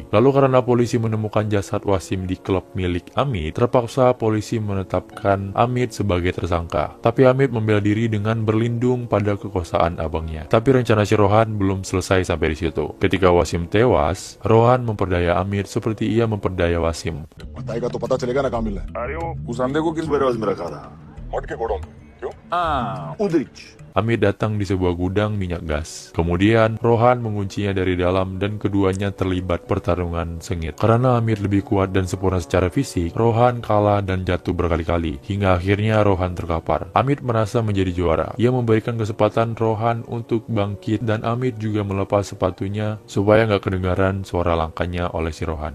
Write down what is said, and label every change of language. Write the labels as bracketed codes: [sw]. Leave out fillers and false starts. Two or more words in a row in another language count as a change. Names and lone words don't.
[id] Lalu karena polisi menemukan jasad Wasim di klub milik Amit, terpaksa polisi menetapkan Amit sebagai tersangka. Tapi Amit membela diri dengan berlindung pada kekuasaan abangnya. Tapi rencana si Rohan belum selesai sampai di situ. Ketika Wasim tewas, Rohan memperdaya Amit seperti ia memperdaya Wasim. [hi] बताएगा तो पता चलेगा ना कहाँ मिलना है। अरे वो उस अंडे को किस वेयरहाउस में रखा था? मट के गोडाउन में। क्यों? उधर। [id] Amit datang di sebuah gudang minyak gas. Kemudian, Rohan menguncinya dari dalam dan keduanya terlibat pertarungan sengit. Karena Amit lebih kuat dan sempurna secara fisik, Rohan kalah dan jatuh berkali-kali. Hingga akhirnya Rohan terkapar. Amit merasa menjadi juara. Ia memberikan kesempatan Rohan untuk bangkit dan Amit juga melepas sepatunya supaya nggak kedengaran suara langkahnya oleh si Rohan.